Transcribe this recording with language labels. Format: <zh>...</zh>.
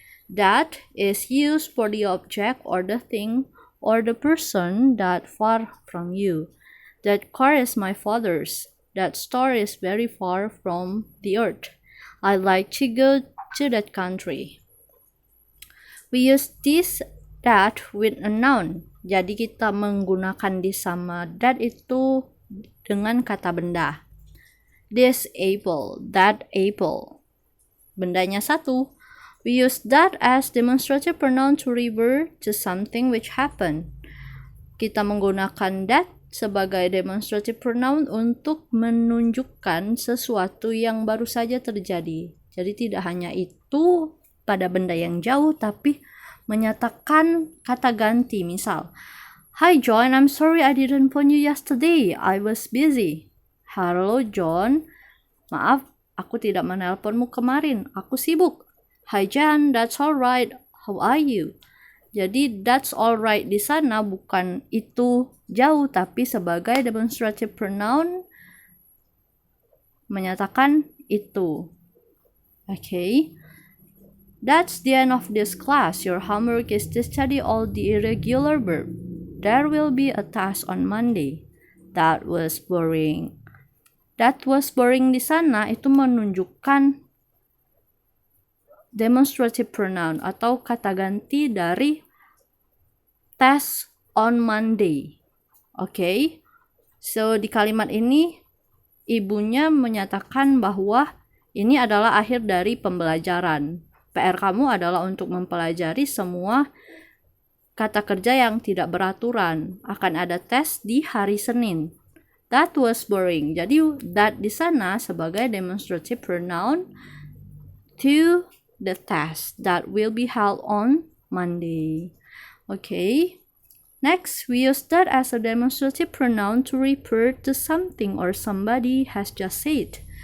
<en>That is used for the object or the thing or the person that far from you. That car is my father's. That store is very far from the earth. I like to go to that country. We use this, that with a noun.</en> <id>Jadi kita menggunakan this sama that itu dengan kata benda.</id> <en>This apple, that apple.</en> <id>Bendanya satu.</id> <en>We use that as demonstrative pronoun to refer to something which happened.</en> <id>Kita menggunakan that sebagai demonstrative pronoun untuk menunjukkan sesuatu yang baru saja terjadi. Jadi tidak hanya itu pada benda yang jauh, tapi menyatakan kata ganti.</id> <en>Misal, Hi John, I'm sorry I didn't phone you yesterday. I was busy.</en> <id>Halo John, maaf aku tidak menelponmu kemarin. Aku sibuk.</id> <en>Hi Jan, that's alright. How are you?</en> <id>Jadi</id> <en>that's alright</en> <id>di sana bukan itu jauh, tapi sebagai demonstrative pronoun menyatakan itu. Okay.</id> <en>That's the end of this class. Your homework is to study all the irregular verb. There will be a task on Monday. That was boring. That was boring</en> <id>di sana itu menunjukkan</id> <en>demonstrative pronoun</en> <id>atau kata ganti dari</id> <en>test on Monday. Okay?</en> <id>So di kalimat ini ibunya menyatakan bahwa ini adalah akhir dari pembelajaran. PR kamu adalah untuk mempelajari semua kata kerja yang tidak beraturan. Akan ada tes di hari Senin.</id> <en>That was boring. Jadi that</en> <id>di sana sebagai</id> <en>demonstrative pronoun to the test that will be held on Monday. Okay. Next, we use that as a demonstrative pronoun to refer to something or somebody has just said.</en>